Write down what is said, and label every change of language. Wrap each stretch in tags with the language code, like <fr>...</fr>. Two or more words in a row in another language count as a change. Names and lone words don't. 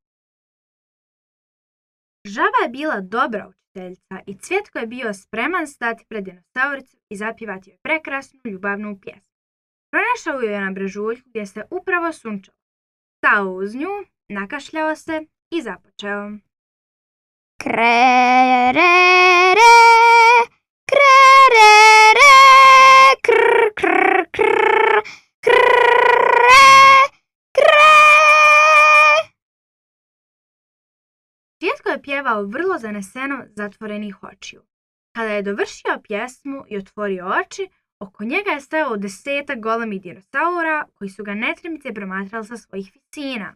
<hr>Žaba je bila dobra učiteljica i Cvjetko je bio spreman stati pred dinosauricu i zapjevati joj prekrasnu ljubavnu pjesmu. Pronašao ju je na brežuljku gdje se upravo sunčalo. Stao uz nju, nakašljao se i započeo. Kre, re, re, kre, re, re, kr, kr, kr, kre, kre. Cvjetko je pjevao vrlo zaneseno zatvorenih očiju. Kada je dovršio pjesmu i otvorio oči, oko njega je stajalo 10 golemih dinosaura koji su ga netremice promatrali sa svojih visina.</hr>